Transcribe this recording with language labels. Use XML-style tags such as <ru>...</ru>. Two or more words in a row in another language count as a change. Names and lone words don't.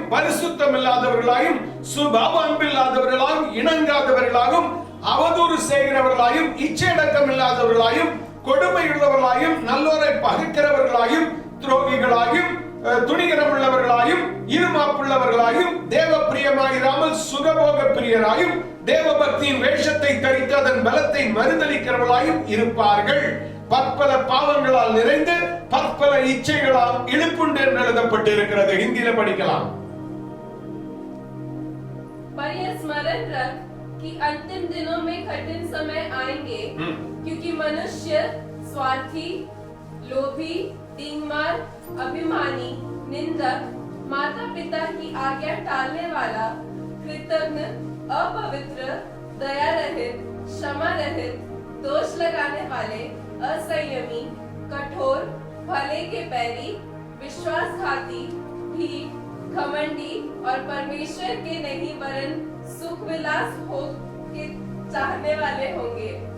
<ta>பரிசுத்தம் இல்லாதவர்களாயும் சுபாவ அன்பில்லாதவர்களாயும் இணங்காதவர்களாயும் அவதூறு செய்கிறவர்களாயும் இச்சையடக்கம் இல்லாதவர்களாயும் கொடுமையுள்ளவர்களாயும் நல்லோரை பகைக்கிறவர்களாயும் துரோகிகளாயும் துணிகரமுள்ளவர்களாயும் இருமாப்புள்ளவர்களாயும் தேவ பிரியமாயிராமல் சுகபோக பிரியராயும் தேவ பக்தியின் வேஷத்தை தரித்து அதன் பலத்தை மறுதலிக்கிறவர்களாயும் இருப்பார்கள். பற்பல பாவங்களால் நிறைந்து பற்பல இச்சைகளால் இழுப்புண்டு என்று எழுதப்பட்டு இருக்கிறது. हिंदी படிக்கலாம்.</ta> <hi>पर यह स्मरण रख कि अंतिम दिनों में कठिन समय आएंगे, क्योंकि मनुष्य स्वार्थी, लोभी, डींगमार, अभिमानी, निंदक, माता पिता की आज्ञा टालने वाला, कृतज्ञ, अपवित्र, दया रहित, क्षमा रहित, दोष लगाने वाले, असंयमी, कठोर, भले के बैरी, विश्वासघाती, ढीठ, घमंडी और परमेश्वर के नहीं वरन सुख विलास हो के चाहने वाले होंगे।</hi>